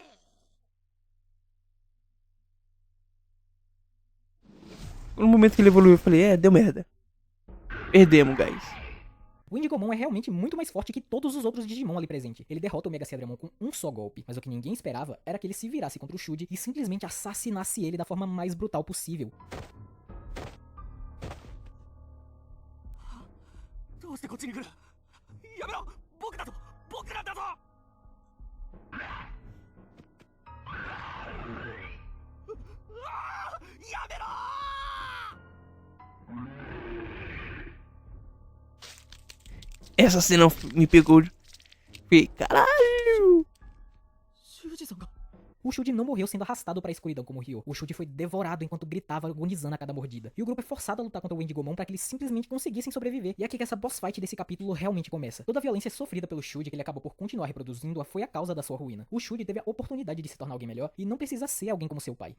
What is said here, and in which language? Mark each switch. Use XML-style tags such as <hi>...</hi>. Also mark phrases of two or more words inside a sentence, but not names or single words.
<pt>No momento que ele evoluiu, eu falei, deu merda. Perdemos, guys. O Wendigomon é realmente muito mais forte que todos os outros Digimon ali presentes. Ele derrota o Mega Seadramon com um só golpe, mas o que ninguém esperava era que ele se virasse contra o Shuji e simplesmente assassinasse ele da forma mais brutal possível.</pt> <ja>どうしてこっちに来る？やめろ！僕だぞ！僕なんだぞ！ やめろ！</ja> <pt>Essa cena me pegou. Falei, caralho.</pt> <ja>修二さんが</ja> <pt>O Shuji não morreu sendo arrastado pra escuridão como o Ryo. O Shuji foi devorado enquanto gritava agonizando a cada mordida. E o grupo é forçado a lutar contra o Wendigomon pra que eles simplesmente conseguissem sobreviver. E é aqui que essa</pt> <en>boss fight</en> <pt>desse capítulo realmente começa. Toda a violência sofrida pelo Shuji, que ele acabou por continuar reproduzindo, foi a causa da sua ruína. O Shuji teve a oportunidade de se tornar alguém melhor e não precisa ser alguém como seu pai.</pt>